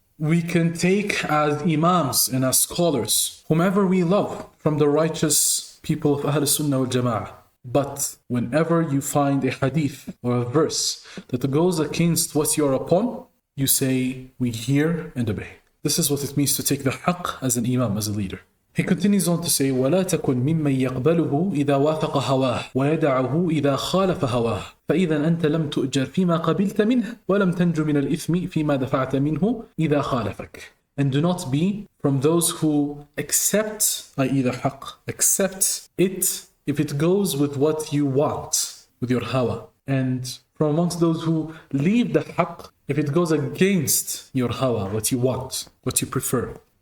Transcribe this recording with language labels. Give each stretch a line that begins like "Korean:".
English: We can take as Imams and as scholars whomever we love from the righteous people of Ahl Sunnah wal Jama'ah. But whenever you find a hadith or a verse that goes against what you are upon, you say, we hear and obey. This is what it means to take the haqq as an imam, as a leader. He continues on to say,
Arabic: وَلَا تَكُنْ مِمَّنْ يَقْبَلُهُ إِذَا وَافَقَ هَوَاهُ وَيَدَعُهُ إِذَا خَالَفَ هَوَاهُ فَإِذَا أَنْتَ لَمْ تُؤْجَرْ فِيمَا قَبِلْتَ مِنْهُ وَلَمْ تَنْجُ مِنَ الْإِثْمِ فِيمَا دَفَعْتَ مِنْهُ إِذَا خَالَفَكَ.
English: And do not be from those who accept, i.e. the haqq, accept it if it goes with what you want, with your hawa. And from amongst those who leave the haqq if it goes against your hawa, what you want, what you prefer.